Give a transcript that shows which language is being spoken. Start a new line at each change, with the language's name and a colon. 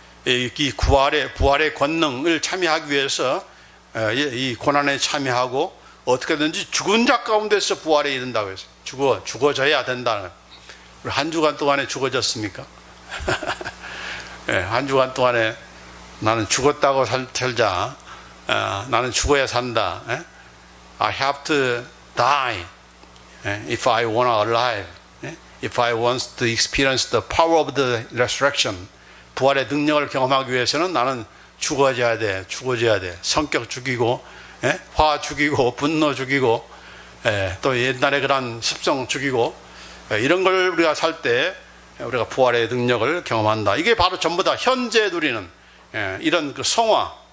Korean: 이 부활의 권능을 참여하기 위해서 이 고난에 참여하고 어떻게든지 죽은 자 가운데서 부활에 이른다고 해서 죽어져야 된다는 거예요. 우리 한 주간 동안에 죽어졌습니까? 한 주간 동안에 나는 죽었다고 살자. 나는 죽어야 산다.
English: I have to die if I want to alive. If I want to experience the power of the resurrection.
Korean: 부활의 능력을 경험하기 위해서는 나는 죽어져야 돼. 성격 죽이고, 화 죽이고, 분노 죽이고, 또 옛날에 그런 습성 죽이고, 이런 걸 우리가 살 때 우리가 부활의 능력을 경험한다. 이게 바로 전부 다 현재 누리는 이런 그 성화.